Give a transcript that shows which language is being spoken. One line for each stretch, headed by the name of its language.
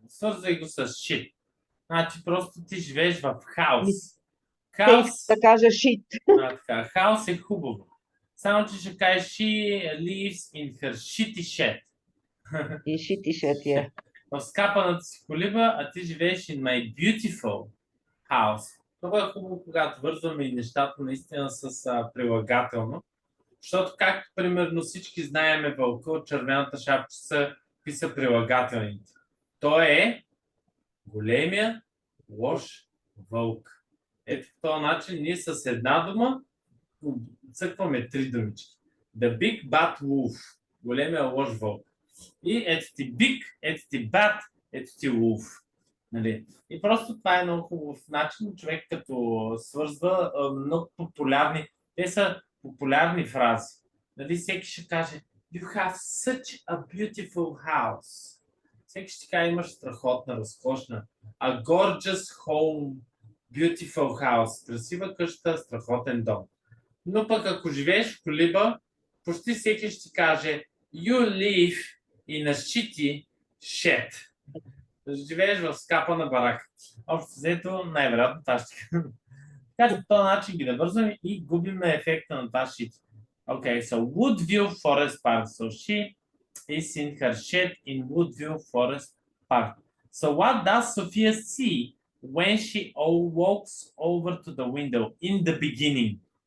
Bulgarian: Свързвай го с shit. Значи просто ти живееш в хаос. Хаос. Да кажа shit. Така, хаос е хубаво. Само че ще кажеш
English: she lives in her shitty shed. In shitty shed, yeah.
Bulgarian: В скапаната си колиба, а ти живееш
English: in my beautiful house.
Bulgarian: Това е хубаво, когато вързваме и нещата наистина с прилагателно. Защото, както примерно всички знаеме вълка от червената шапчица, какви са прилагателните. Той е големия лош вълк. Ето по този начин ние с една дума цъкваме три думички.
English: The big bad wolf.
Bulgarian: Големия лош вълк. И ето ти big, ето ти bad, ето ти wolf. Нали? И просто това е много хубав начин, човек като свързва много популярни, те са популярни фрази. Нали? Всеки ще каже
English: You have such a beautiful house.
Bulgarian: Всеки ще каже имаш страхотна, разкошна.
English: A gorgeous home, beautiful house.
Bulgarian: Красива къща, страхотен дом. Но пък ако живееш в колиба, почти всеки ще каже
English: You live in a shitty shed.
Bulgarian: Живееш в скапана барака. Общо взето, най-вероятно това ще кажа. Така че по този начин ги навързваме и губиме ефекта на това shit.
English: Okay, so Woodview Forest Park. So she is in her shed in Woodview Forest Park. So what does Sophia see when she walks over to the window in the beginning?